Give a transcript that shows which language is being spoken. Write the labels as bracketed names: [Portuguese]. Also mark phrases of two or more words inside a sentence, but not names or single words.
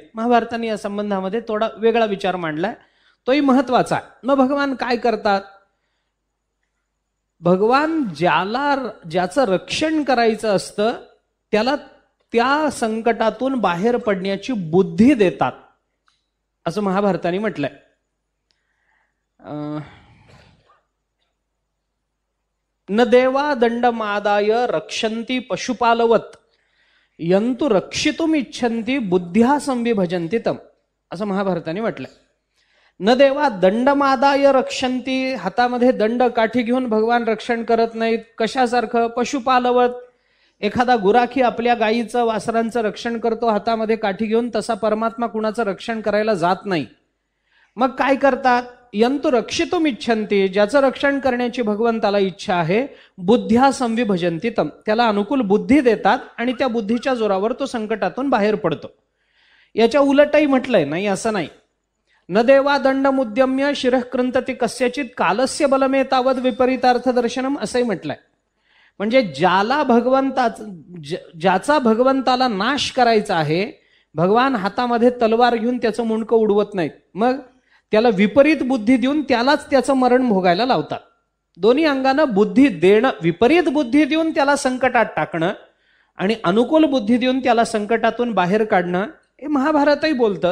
[Marathi] महाभारताने या संबंधामध्ये थोडा वेगळा विचार मांडलाय, तोही महत्वाचा आहे। मग भगवान काय करतात, भगवान ज्याचं रक्षण करायचं असतं त्याला त्या संकटातून बाहेर पडण्याची बुद्धी देतात असं महाभारताने म्हटलंय। [Sanskrit] न देवा दंडमादाय रक्षन्ति पशुपालवत यंतु रक्षितुम इच्छन्ति बुद्ध्या संविभजन्ति तम, [Marathi] असं महाभारताने म्हटलंय। [Sanskrit] न देवा दंडमादाय रक्षन्ति, [Marathi] हातामध्ये दंड काठी घेऊन भगवान रक्षण करत नाहीत, कशासारखं, पशुपालवत, एखादा गुराखी आपल्या गायीचं वासरांचं रक्षण करतो हातामध्ये काठी घेऊन, तसा परमात्मा कुणाचं रक्षण करायला जात नाही. मग काय करतात? [Sanskrit] यंतु रक्षितुम इच्छन्ति, [Marathi] ज्याचं रक्षण करण्याची भगवंताला इच्छा आहे, [Sanskrit] बुद्ध्या संविभजन्ति तम, [Marathi] त्याला अनुकूल बुद्धी देतात आणि त्या बुद्धीच्या जोरावर तो संकटातून बाहेर पडतो. याच्या उलटही म्हटलंय, नाही असं नाही. [Sanskrit] न देवा दंडमुद्यम्य शिरः कृंतति कस्यचित कालस्य बलमे तावद विपरीतार्थ दर्शनम, [Marathi] असंही म्हटलंय. म्हणजे ज्याचा भगवंताला नाश करायचा आहे, भगवान हातामध्ये तलवार घेऊन त्याचं मुंडकं उडवत नाहीत, मग त्याला विपरीत बुद्धी देऊन त्यालाच त्याचं मरण भोगायला लावतात. दोन्ही अंगानं बुद्धी देणं, विपरीत बुद्धी देऊन त्याला संकटात टाकणं आणि अनुकूल बुद्धी देऊन त्याला संकटातून बाहेर काढणं, हे महाभारतही बोलतं.